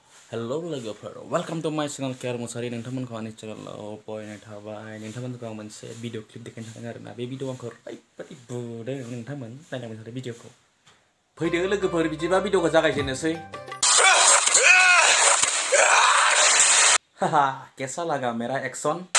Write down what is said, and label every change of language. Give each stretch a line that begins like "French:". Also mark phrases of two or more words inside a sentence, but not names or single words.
English: Hello lwgwpwr, welcome to my channel Care Musari.
Bodo: नोंथांमोनखौ आंनि चेनेलाव बरायनाय थाबाय। नोंथांमोनखौ आं मोनसे भिडिअ क्लिप देखायनो थादों आरोना। बे भिडिअ आंखौ ओरैबायदि बुदों नोंथांमोन नायनांबाय थादो भिडिअखौ। फैदो लोगोफोर बिदिबा भिडिअखौ जागायजेननोसै।
Hindi: हाहा कैसा लगा मेरा एक्शन?